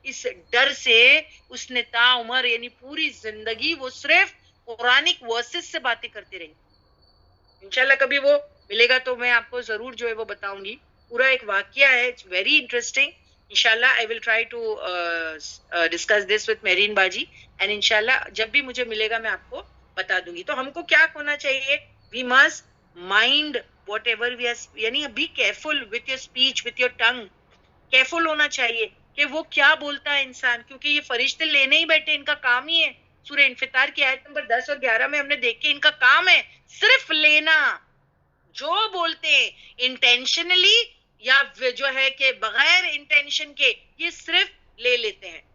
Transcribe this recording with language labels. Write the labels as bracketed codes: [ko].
[ur] اس ڈر سے اس نے تا عمر یعنی پوری زندگی وہ صرف قرآنک ورسز سے باتیں کرتے رہی. انشاءاللہ کبھی وہ ملے گا تو میں آپ کو ضرور جو ہے وہ بتاؤں گی. پورا ایک واقعہ ہے, [en] It's very interesting. [ur] انشاءاللہ [en] I will try to discuss this with [ur] marine باجی, and انشاءاللہ جب بھی مجھے ملے گا میں آپ کو بتا دوں گی. تو ہم کو کیا ہونا چاہیے, [en] we must mind whatever we are, یعنی be careful with your speech, with your tongue. [ur] Careful ہونا چاہیے کہ وہ کیا بولتا ہے انسان, کیونکہ یہ فرشتے لینے ہی بیٹھے, ان کا کام ہی ہے. سورہ انفطار کی آیت نمبر 10 اور 11 میں ہم نے دیکھے ان کا کام ہے صرف لینا. جو بولتے ہیں انٹینشنلی یا جو ہے کہ بغیر انٹینشن کے, یہ صرف لے لیتے ہیں.